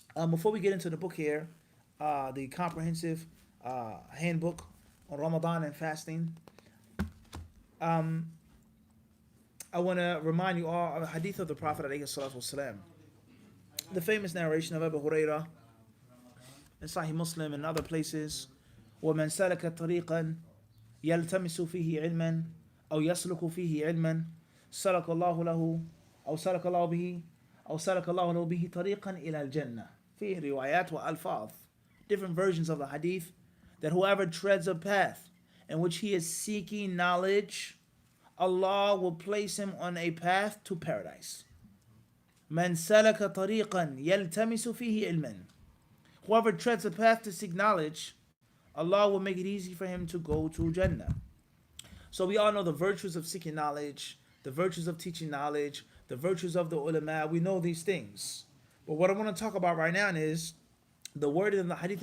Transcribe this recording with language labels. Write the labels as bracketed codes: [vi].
[en] Before we get into the book here, the comprehensive handbook on Ramadan and fasting, I want to remind you all of a hadith of the Prophet ﷺ. The famous narration of Abu Hurairah in Sahih Muslim and other places. [ar] وَمَنْ سَلَكَ طَرِيقًا يَلْتَمِسُ فِيهِ عِلْمًا أو يسلك فيه علما سلك الله له أو سلك الله به طريقا إلى الجنة. في روايات وألفاظ, [en] different versions of the hadith, that whoever treads a path in which he is seeking knowledge, Allah will place him on a path to paradise. [ar] من سلك طريقا يلتمس فيه علما. [en] Whoever treads a path to seek knowledge, Allah will make it easy for him to go to Jannah. So we all know the virtues of seeking knowledge, the virtues of teaching knowledge, the virtues of the ulama. We know these things. But what I want to talk about right now is the word in the hadith.